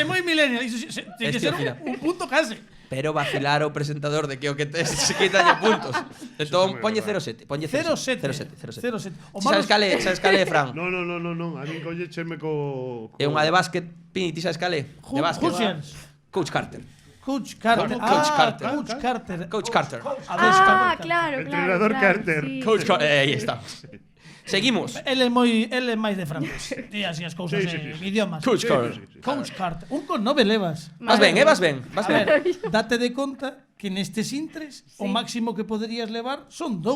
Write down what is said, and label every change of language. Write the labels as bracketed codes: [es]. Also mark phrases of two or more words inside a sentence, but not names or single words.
[gl] é moi millennial. Iso ten que Estivo ser fina. un punto case. Pero vacilar o presentador de que o que tes se quitalle puntos. Entón, poñe 0,7. Poñe 0,7. 0,7. 0,7. O malo Sabes cale, Fran? No, a min collécheme co... É unha de básquet. Pini, ti sabes cale? De básquet. Hussians. Coach Carter. Coach Carter. Coach Carter. Coach Carter. Coach Carter. Ah, claro, [es] Entrenador Carter. Sí. [gl] Coach Carter. Aí está. Seguimos. Ele é máis de francés. Di así as cousas en idiomas. Coach Carter. Coach Carter. Un con 9 levas. Vas ben, vas ben. Vas A ben. ver, date de conta que nestes intres o máximo que poderías levar son 2.